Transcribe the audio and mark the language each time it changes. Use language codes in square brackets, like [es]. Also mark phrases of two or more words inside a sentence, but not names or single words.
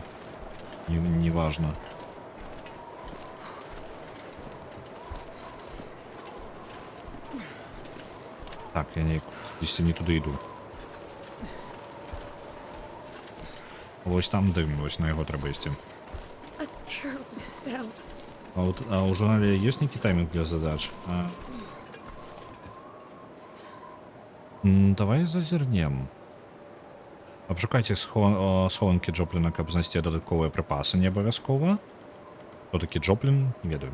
[be] Не важна. Так, я не туды іду. Вось там дым, вось на яго трэба ісці. [en] A terrible sound. [be] А ў журнале ёсць нейкі таймінг для задач? Давай зазірнем. Абшукайце схованкі Джопліна, каб знайсці дадатковыя прыпасы, не абавязкова. Хто такі Джоплін? Не ведаю.